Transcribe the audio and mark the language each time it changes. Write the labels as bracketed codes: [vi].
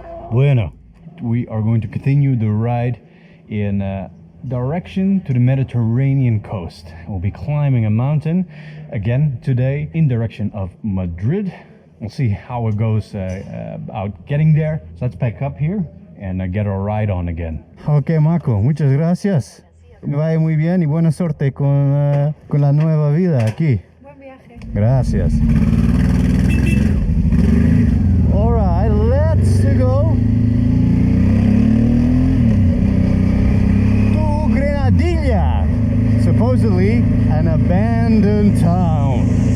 [en] Bueno, we are going to continue the ride in direction to the Mediterranean coast. We'll be climbing a mountain again today in direction of Madrid. We'll see how it goes out getting there. So let's pack up here and get our ride on again. [es] Ok, Marco, muchas gracias. Vaya muy bien y buena suerte con la nueva vida aquí. Buen viaje. Gracias. [en] All right, let's go to Granadilla, supposedly an abandoned town.